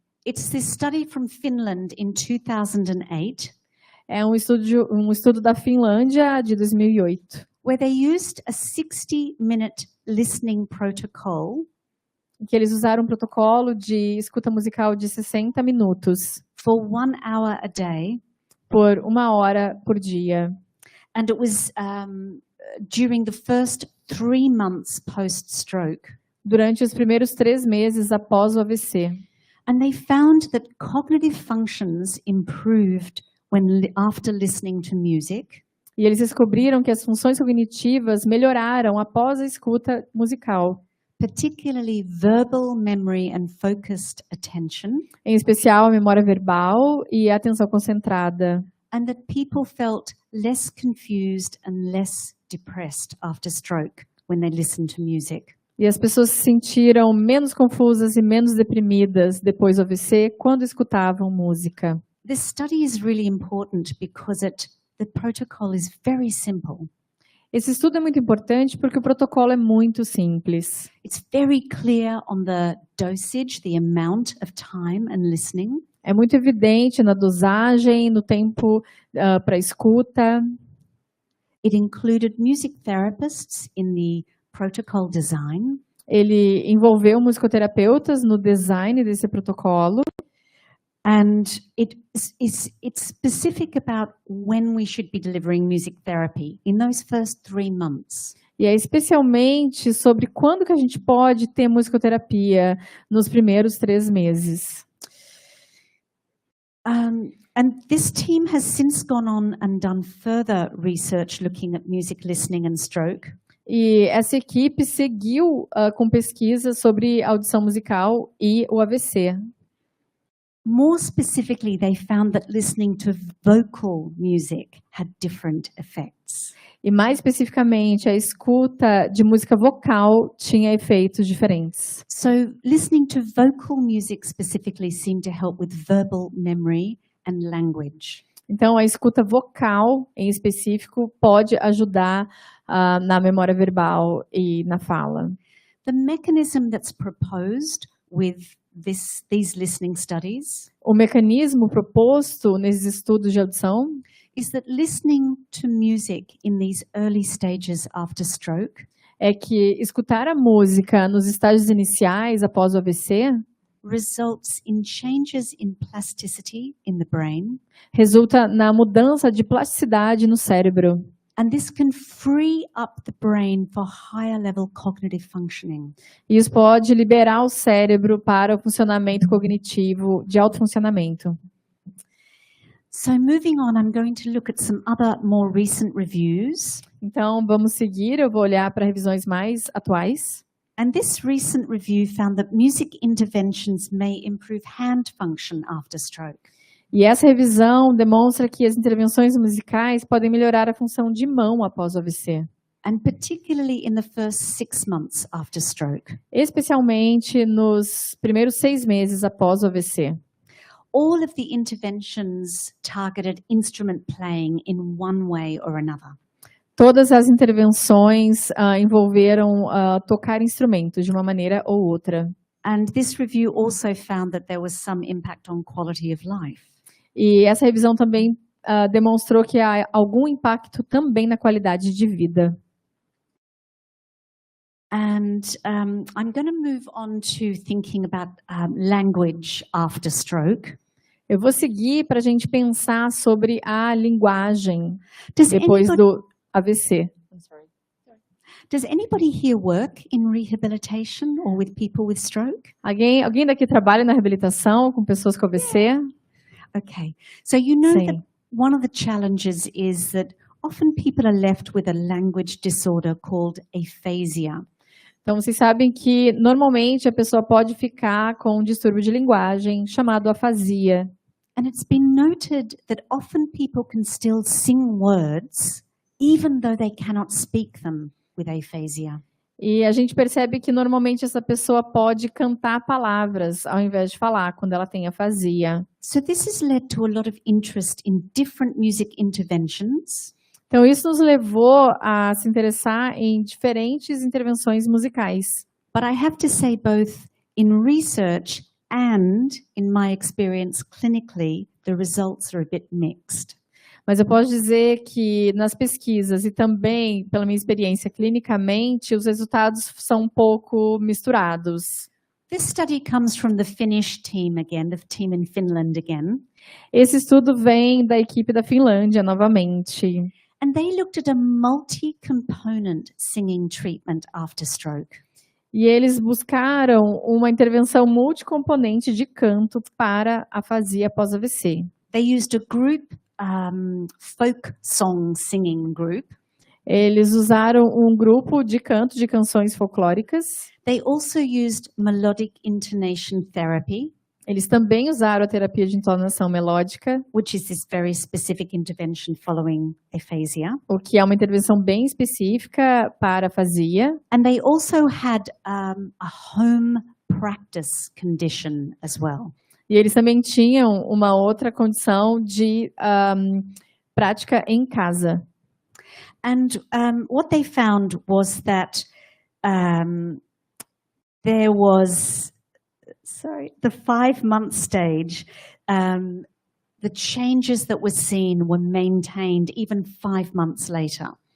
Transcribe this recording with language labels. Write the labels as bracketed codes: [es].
[en] It's this study from Finland in 2008. [pt] É um estudo da Finlândia de 2008. [en] Where they used a 60-minute listening protocol. [pt] Que eles usaram um protocolo de escuta musical de 60 minutos. [en] For 1 hour a day. [pt] Por 1 hora por dia. [en] And it was during the first 3 months post-stroke. [pt] Durante os primeiros 3 meses após o AVC. [en] And they found that cognitive functions improved after listening to music. [pt] E eles descobriram que as funções cognitivas melhoraram após a escuta musical. [en] Particularly verbal memory and focused attention. [pt] Em especial a memória verbal e a atenção concentrada. [en] And that people felt less confused and less depressed after stroke when they listened to music. [pt] E as pessoas se sentiram menos confusas e menos deprimidas depois do AVC quando escutavam música. [en] This study is really important because the protocol is very simple. [pt] Esse estudo é muito importante porque o protocolo é muito simples. [en] It's very clear on the dosage, the amount of time and listening. [pt] É muito evidente na dosagem, no tempo para escuta. [en] It included music therapists in the protocol design. [pt] Ele envolveu musicoterapeutas no design desse protocolo. [en] And it's specific about when we should be delivering music therapy in those first 3 months. [pt] E é especialmente sobre quando que a gente pode ter musicoterapia nos primeiros 3 meses. [en] And this team has since gone on and done further research looking at music listening and stroke. [pt] E essa equipe seguiu com pesquisas sobre audição musical e o AVC. [en] More specifically, they found that listening to vocal music had different effects. [pt] E mais especificamente, a escuta de música vocal tinha efeitos diferentes. [en] So listening to vocal music specifically seemed to help with verbal memory and language. [pt] Então, a escuta vocal, em específico, pode ajudar na memória verbal e na fala. [en] The mechanism that's proposed with these listening studies [pt] O mecanismo proposto nesses estudos de audição [en] is that listening to music in these early stages after stroke [pt] é que escutar a música nos estágios iniciais após o AVC [en] results in changes in plasticity in the brain, [pt] resulta na mudança de plasticidade no cérebro. [en] and this can free up the brain for higher level cognitive functioning. [pt] E isso pode liberar o cérebro para o funcionamento cognitivo de alto funcionamento. [en] So moving on, I'm going to look at some other more recent reviews. [pt] Então, vamos seguir. Eu vou olhar para revisões mais atuais. [en] And this recent review found that music interventions may improve hand function after stroke. [pt] E essa revisão demonstra que as intervenções musicais podem melhorar a função de mão após o AVC. [en] And particularly in the first 6 months after stroke. [pt] Especialmente nos primeiros 6 meses após o AVC. [en] All of the interventions targeted instrument playing in one way or another. [pt] Todas as intervenções envolveram tocar instrumentos de uma maneira ou outra. [en] And this review also found that there was some impact on quality of life. [pt] E essa revisão também demonstrou que há algum impacto também na qualidade de vida. [en] And I'm going to move on to thinking about language after stroke. [pt] Eu vou seguir para a gente pensar sobre a linguagem [en] Does [pt] depois [en] anybody- [pt] do AVC. [en] Does anybody here work in rehabilitation or with people with stroke? [pt] Alguém daqui trabalha na reabilitação com pessoas com AVC? [en] Okay. So you know [pt] Sim. [en] that one of the challenges is that often people are left with a language disorder called aphasia. [pt] Então, vocês sabem que, normalmente, a pessoa pode ficar com um distúrbio de linguagem chamado afasia. [en] And it's been noted that often people can still sing words even though they cannot speak them with aphasia. [pt] E a gente percebe que, normalmente, essa pessoa pode cantar palavras ao invés de falar, quando ela tem afasia. [en] So this has led to a lot of interest in different music interventions. [pt] Então, isso nos levou a se interessar em diferentes intervenções musicais. [en] But I have to say both in research and in my experience clinically, the results are a bit mixed. [pt] Mas eu posso dizer que nas pesquisas e também pela minha experiência clinicamente, os resultados são um pouco misturados. [en] This study comes from the Finnish team again, the team in Finland again. [pt] Esse estudo vem da equipe da Finlândia novamente. [en] And they looked at a multi-component singing treatment after stroke. [pt] E eles buscaram uma intervenção multicomponente de canto para afasia pós-AVC. [en] They used a group, folk song singing group. [pt] Eles usaram um grupo de canto de canções folclóricas. [en] They also used melodic intonation therapy, [pt] Eles também usaram a terapia de entonação melódica, [en] which is this very specific intervention following aphasia. [pt] o que é uma intervenção bem específica para afasia. [en] And they also had a home practice condition as well. [pt] E eles também tinham uma outra condição de prática em casa. [en] And what they found was that there was, the 5-month stage, the changes that were seen were maintained even 5 months later.